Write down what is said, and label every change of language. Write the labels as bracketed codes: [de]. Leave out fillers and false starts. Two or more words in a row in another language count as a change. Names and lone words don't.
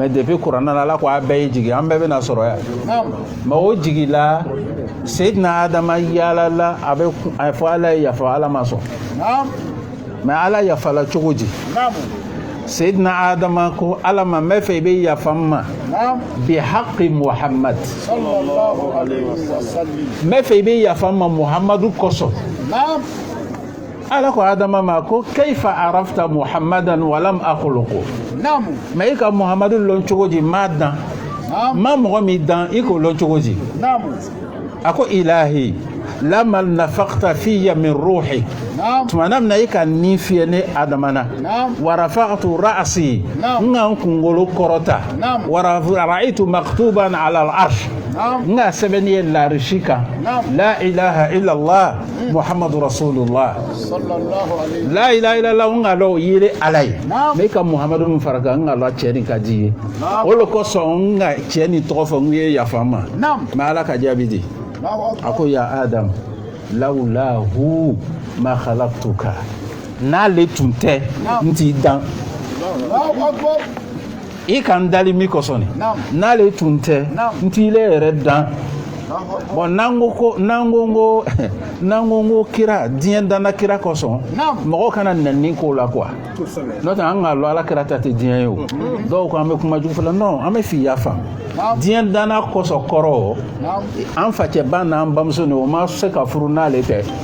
[bm] mais depuis kuranna la ala ko a bɛɛ ye jigi an bɛɛ bɛna sɔrɔ yan Naam. mais o jigila Seydina Adama yaalala a bɛ a fɔ ala ye yafa ala ma sɔn Naam. mais ala yafala cogo di Naam. Seydina Adama ko ala ma n bɛ fɛ i bɛ yafa n ma Naam. [ar] بحق محمد صلى الله عليه وسلم. [bm] n bɛ fɛ i bɛ yafa n ma Muhammadu kosɔn Naam. ala ko Adama ma ko [ar] كيف عرفت محمدا ولم أخلقه [bm] Naam. mais i ka Muhammadu lɔn cogo di n m'a dan Naam. n ma mɔgɔ min dan i k'o lɔn cogo di Naam. [ar] a ko إلهي لما نفخت في من روحي [bm] Naam. tumana mina i ka nin fiyɛ ne adama na Naam. [ar] و رفعت رأسي [bm] Naam. n ka n kunkolo kɔrɔta Naam. [ar] و رأيت مكتوبا على العرش [bm] Naam. n ka sɛbɛnni ye larisi kan Naam. [ar] لا إله إلا الله محمد رسول الله صلى الله عليه. لا إله إلا الله [bm] n ka lɔ o yiri ala ye Naam. ne ka muhammadu min fara kan n ka lɔ cɛ nin ka di ye Naam. o de kosɔn n ka cɛ nin tɔgɔ fɔ n ye yafa n ma Naam. mɛ ala ka jaabi di [ar] الله أكبر. [bm] a ko [ar] يا آدم لولاه ما خلقتك [bm] n'ale tun tɛ n t'i dan [ar] الله أكبر. [bm] i ka n dali min kosɔn Naam. n'ale tun tɛ Naam. n t'i le yɛrɛ dan bon nango kira diɲɛ danna kira kosɔn mɔgɔw kana nɛni ko la quoi n'o tɛ an ka lɔ ala kira ta tɛ diɲɛ ye o dɔw ko an bɛ kuma jugu fɔ la non an bɛ f'i y'a faamu diɲɛ danna kosɔn kɔrɔ an facɛba n'an bamuso ni o ma se ka furu n'ale tɛ